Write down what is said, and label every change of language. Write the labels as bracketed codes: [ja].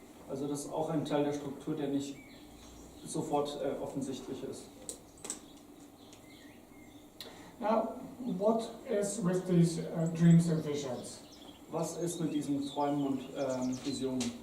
[de] Also das ist auch ein Teil der Struktur, der nicht sofort offensichtlich ist. [en] Now, what is with these dreams and visions? [de] Was ist mit diesen Träumen und Visionen?